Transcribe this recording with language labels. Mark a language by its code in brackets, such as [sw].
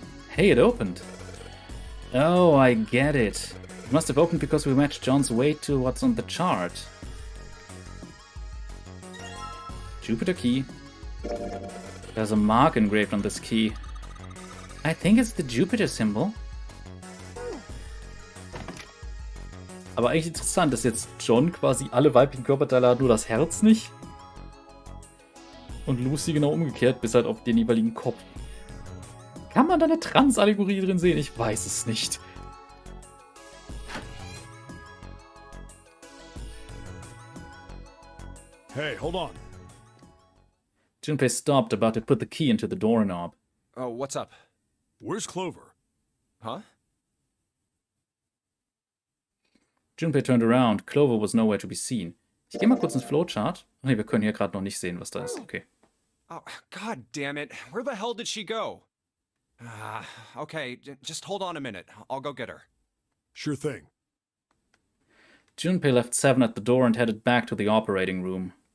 [en] Hey, it opened. Oh, I get it. It must have opened because we matched John's weight to what's on the chart. Jupiter key. There's a mark engraved on this key. I think it's the Jupiter symbol. [de] Aber eigentlich interessant, dass jetzt John quasi alle weiblichen Körperteile hat, nur das Herz nicht. Und Lucy genau umgekehrt, bis halt auf den jeweiligen Kopf. Kann man da eine Trans-Allegorie drin sehen? Ich weiß es nicht. [en] Hey, hold on. Junpei stopped, about to put the key into the doorknob. Oh, what's up? Where's Clover? Huh? Junpei turned around. Clover was nowhere to be seen. [de] Ich gehe mal kurz ins Flowchart. Nee, wir können hier gerade noch nicht sehen, was da ist. Okay. [en] Oh, god damn it. Where the hell did she go? Okay, just hold on a minute. I'll go get her. Sure thing. Junpei left Seven at the door and headed back to the operating room.